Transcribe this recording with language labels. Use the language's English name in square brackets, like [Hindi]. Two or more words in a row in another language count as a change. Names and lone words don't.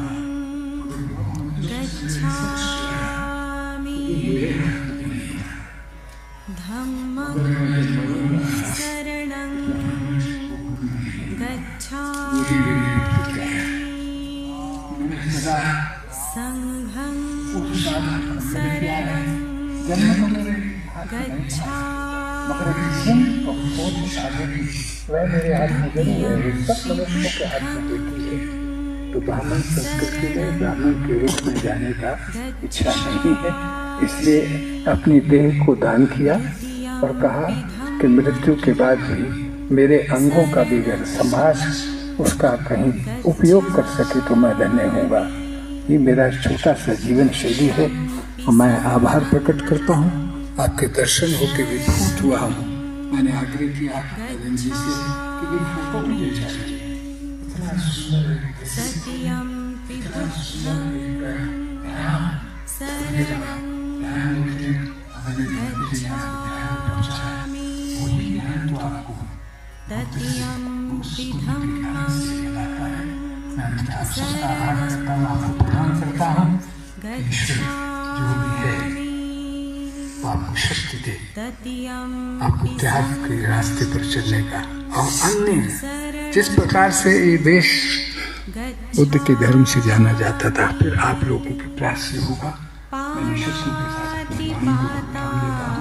[Pali] गच्छामि धम्मं शरणं गच्छामि संघं शरणं गच्छामि [Hindi] वह मेरे हाथ में जरूर है, सब मनुष्यों के हाथ में देती है। तो ब्राह्मण संस्कृति में ब्राह्मण के रूप में जाने का इच्छा नहीं है, इसलिए अपनी देह को दान किया और कहा कि मृत्यु के बाद भी मेरे अंगों का भी अगर समाज उसका कहीं उपयोग कर सके तो मैं धन्य होऊंगा। ये मेरा छोटा सा जीवन शैली है और मैं आभार प्रकट करता हूँ। आपके दर्शन होकर विभूत हुआ हूँ। मैंने आग्रह किया जी से कि ये फोटो मुझे चाहिए। इतना सुंदर [Pali] सत्यं पिबुद्धं शरणं गच्छामि तत्यं पिधम्मं शरणं गच्छामि [Hindi] आपको शक्ति दे, [Pali] तत्यं [Hindi] आपको त्याग के रास्ते पर चलने का। और अन्य जिस प्रकार से ये देश बुद्ध के धर्म से जाना जाता था, फिर आप लोगों के प्रयास से होगा। मैं शिष्यों के साथ अपनी वाणी को उठान लेता हूँ।